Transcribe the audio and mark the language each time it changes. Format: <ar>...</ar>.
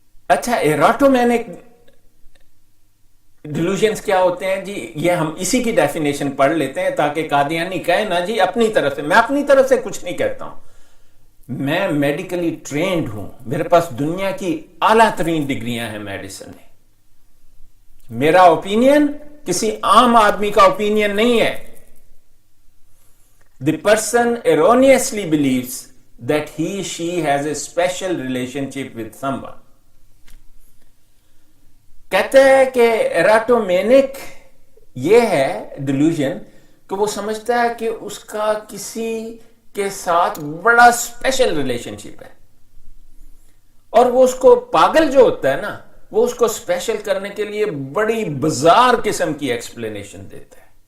<ur>اچھا، ایراٹومینک ڈیلوژنز کیا ہوتے ہیں جی؟ یہ ہم اسی کی ڈیفینیشن پڑھ لیتے ہیں تاکہ قادیانی کہے نا جی اپنی طرف سے. میں اپنی طرف سے کچھ نہیں کہتا ہوں، میں میڈیکلی ٹرینڈ ہوں، میرے پاس دنیا کی اعلیٰ ترین ڈگریاں ہیں میڈیسن میں. میرا اوپینین کسی عام آدمی کا اوپینین نہیں ہے.</ur> <en>The person erroneously believes that she has a special relationship with someone.</en> <ur>کہتے ہیں کہ ایراٹومینک یہ ہے ڈیلوژن کہ وہ سمجھتا ہے کہ اس کا کسی کے ساتھ بڑا اسپیشل ریلیشن شپ ہے، اور وہ اس کو پاگل جو ہوتا ہے نا، وہ اس کو اسپیشل کرنے کے لیے بڑی بزار قسم کی ایکسپلینیشن دیتا ہے.</ur>